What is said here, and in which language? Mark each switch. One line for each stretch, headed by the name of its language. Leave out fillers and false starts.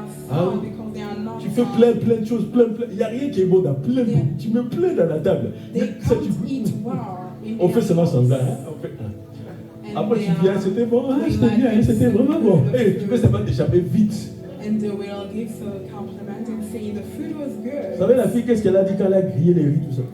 French: Ah oui. Tu fais plein de choses, plein. Il n'y a rien qui est bon dans plein de... Tu mets plein dans la table. Ça, On fait seulement semblant. Hein? On fait, hein. Après, tu viens, c'était bon, hein, c'était bien, c'était vraiment bon. Hey, tu peux seulement t'échapper vite.
English: And they will give a compliment and say the food was good.
French: Vous savez, la fille, qu'est-ce qu'elle a dit quand elle a grillé les riz, tout ça?